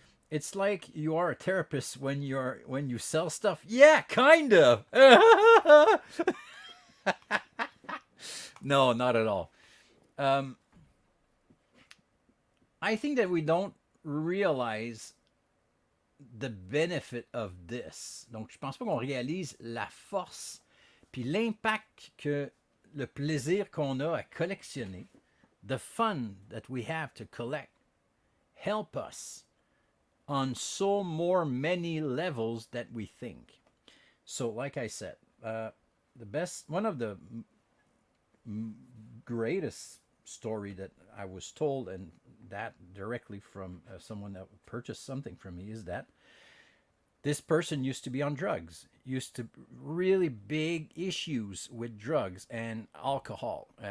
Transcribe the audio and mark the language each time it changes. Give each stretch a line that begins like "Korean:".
English: It's like you are a therapist when you sell stuff. Yeah, kind of. No, not at all. I think that we don't realize the benefit of this.
French: Donc, je pense pas qu'on réalise la force puis l'impact que le plaisir qu'on a à collectionner,
English: the fun that we have to collect, help us on so more many levels that we think. So, like I said, one of the greatest story that I was told, and that directly from someone that purchased something from me, is that this person used to be on drugs, used to really big issues with drugs and alcohol.